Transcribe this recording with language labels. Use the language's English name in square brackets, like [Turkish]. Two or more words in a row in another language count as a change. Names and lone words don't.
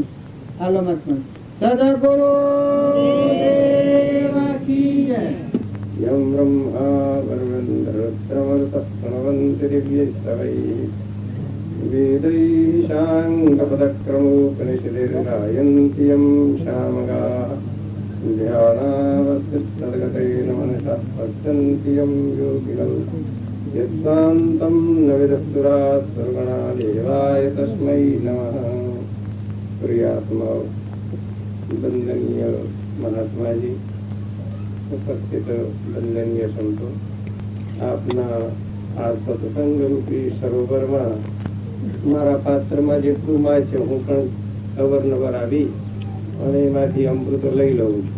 [Gujarati] હાલો મહાત્મા [Hindi] सदगुरु देवा की जय. [Sanskrit] યમ બ્રહ્મા વરુણેન્દ્રવૃત્રમરુતસ્તનવન્તિ દિવ્યૈસ્તવૈઃ વેदैशाङ्गपदक्रमोपनिषदिर्गायन्ति यं श्यामगाः ध्यानावस्थितगतेन मनसः पश्यन्ति यं योगिनः यस्वान्तं न विदुःसुराः सुरगणा देवाय तस्मै नमः. [Hindi] प्रियात्मा वंदनीय महात्मा जी, उपस्थित वंदनीय संतो, [Gujarati] આપના આ સત્સંગ રૂપી સરોવરમાં મારા પાત્રમાં જેટલું માં છે હું પણ અવરનવર આવી અને એમાંથી અમૃત લઈ લઉં છું.